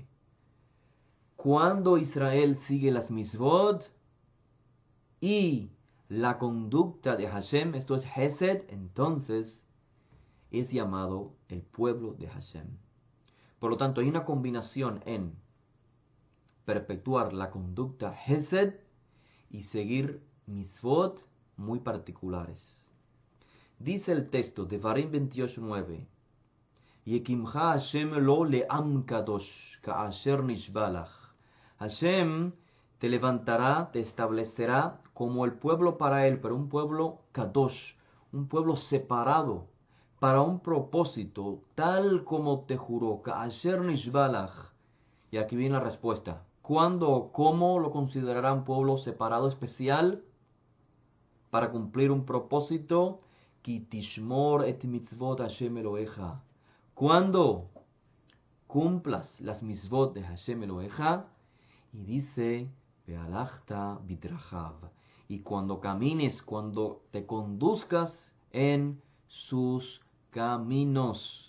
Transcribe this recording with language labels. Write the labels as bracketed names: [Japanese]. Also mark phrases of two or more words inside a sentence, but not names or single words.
[Spanish] Cuando Israel sigue las misvot y la conducta de Hashem, esto es Hesed, entonces es llamado el pueblo de Hashem. Por lo tanto, hay una combinación en perpetuar la conducta Hesed y seguir misvot muy particulares. Dice el texto de Devarim 28:9: [Hebrew] יקימך ה' לו לעם קדוש כאשר נשבע לך. [Spanish] Hashem te levantará, te establecerá como el pueblo para él, pero un pueblo kadosh, un pueblo separado, para un propósito, tal como te juró, [Hebrew] כאשר נשבע לך. [Spanish] Y aquí viene la respuesta. ¿Cuándo o cómo lo considerará un pueblo separado especial? Para cumplir un propósito, [Hebrew] כי תשמור את מצות ה' אלהיך. [Spanish] Cuando cumplas las mitzvot de [Hebrew] ה' אלהיך, [Spanish] y dice, [Hebrew] והלכת בדרכיו, [Spanish] y cuando camines, cuando te conduzcas en sus caminos.